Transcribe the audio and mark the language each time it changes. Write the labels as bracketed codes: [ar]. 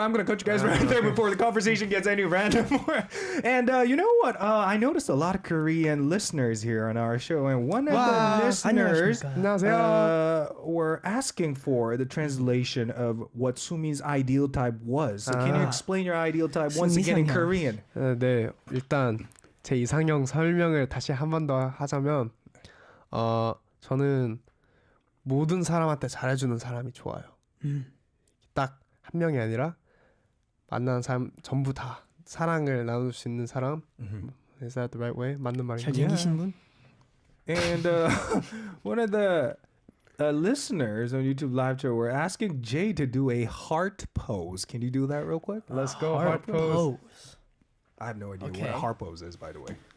[en] I'm gonna cut you guys right there before the conversation gets any randomer. And you know what? I noticed a lot of Korean listeners here on our show, and one of the listeners were asking for the translation of what Soomin's ideal type was. So can you explain your ideal type once again in [ko] 이상형. [en] Korean? [ko] 네, 일단 제 이상형 설명을 다시 한 번 더 하자면 저는 모든 사람한테 잘해주는 사람이 좋아요. 딱 한 명이 아니라 만나는 사람 전부 다 사랑을 나눌 수 있는 사람. [en] Is that the right way? [ko] 맞는 말인가요? 잘생기신 분? [en] And one of the listeners on YouTube live show were asking Jay to do a heart pose. Can you do that real quick? Let's go. Heart pose. I have no idea Okay. what a heart pose is, by the way.